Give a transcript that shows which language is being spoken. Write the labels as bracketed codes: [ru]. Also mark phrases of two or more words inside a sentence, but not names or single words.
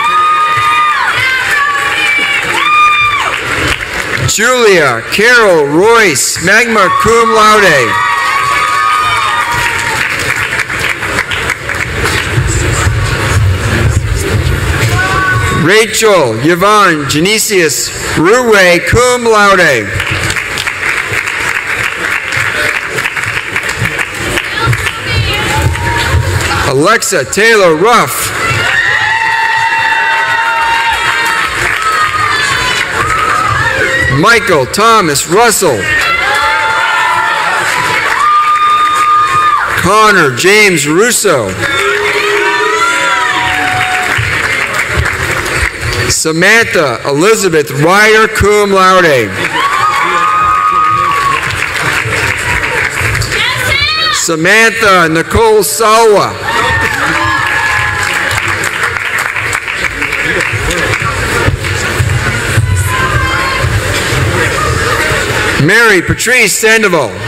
[en] Julia Carol Royce, [la] magna cum laude. [en] Rachel Yvonne Genesius Ruwe, [la] cum laude. [en] Alexa Taylor Ruff. Michael Thomas Russell. Connor James Russo. Samantha Elizabeth Ryder, [la] cum laude. [en] Samantha Nicole Salwa. Mary Patrice Sandoval.